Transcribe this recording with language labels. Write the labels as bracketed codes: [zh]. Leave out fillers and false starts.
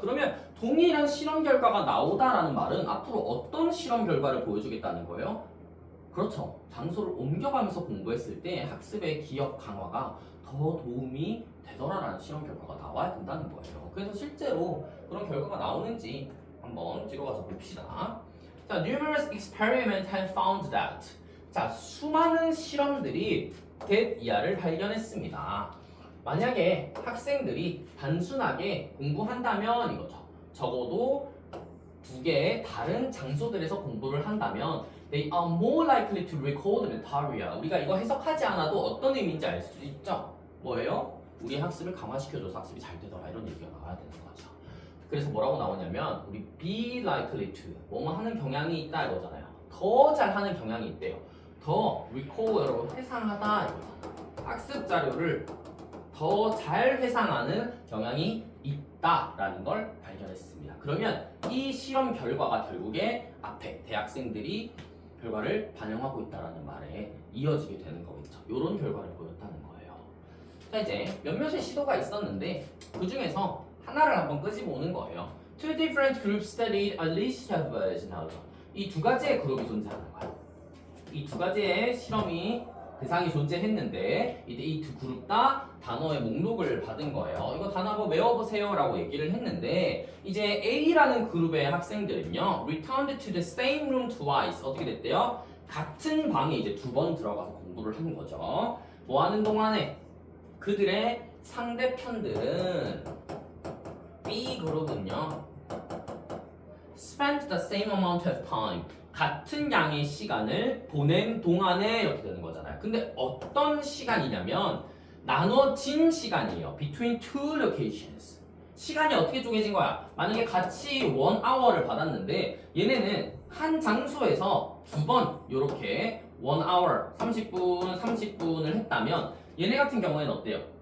[ko] 그러면 동일한 실험 결과가 나오다라는 말은 앞으로 어떤 실험 결과를 보여주겠다는 거예요? 그렇죠. 장소를 옮겨가면서 공부했을 때 학습의 기억 강화가 더 도움이 되더라라는 실험 결과가 나와야 된다는 거예요. 그래서 실제로 그런 결과가 나오는지 한번 뒤로 가서 봅시다. [en] 자, numerous experiments have found that. [ko] 자, 수많은 실험들이 that 이하를 발견했습니다. 만약에 학생들이 단순하게 공부한다면 이거죠. 적어도 두 개의 다른 장소들에서 공부를 한다면 [en] they are more likely to recall the material. [ko] 우리가 이거 해석하지 않아도 어떤 의미인지 알 수 있죠? 뭐예요? 우리 학습을 강화시켜줘서 학습이 잘 되더라 이런 얘기가 나와야 되는 거죠. 그래서 뭐라고 나오냐면 우리 be likely to 뭐뭐 하는 경향이 있다 이거잖아요. 더 잘하는 경향이 있대요. 더 recall 여러분 회상하다 이거죠. 학습 자료를 더 잘 회상하는 경향이 있다라는 걸 발견했습니다. 그러면 이 실험 결과가 결국에 앞에 대학생들이 결과를 반영하고 있다라는 말에 이어지게 되는 거겠죠. 이런 결과를 보였다는 거예요. 자, 이제 몇몇의 시도가 있었는데 그 중에서 하나를 한번 끄집어오는 거예요. [en] Two different groups studied a list of words. [ko] 이 두 가지의 그룹이 존재하는 거예요. 이 두 가지의 실험이 대상이 존재했는데 이때 이 두 그룹 다 단어의 목록을 받은 거예요. 이거 단어 한번 외워보세요 라고 얘기를 했는데 이제 A라는 그룹의 학생들은요 [en] returned to the same room twice. [ko] 어떻게 됐대요? 같은 방에 이제 두 번 들어가서 공부를 한 거죠. 뭐 하는 동안에 그들의 상대편들은 B 그룹은요 [en] spent the same amount of time. [ko] 같은 양의 시간을 보낸 동안에 이렇게 되는 거잖아요. 근데 어떤 시간이냐면 나눠진 시간이에요. [en] Between two locations. [ko] 시간이 어떻게 쪼개진 거야? 만약에 같이 1hour를 받았는데 얘네는 한 장소에서 두 번 이렇게 1hour 30분 30분을 했다면 얘네 같은 경우에는 어때요?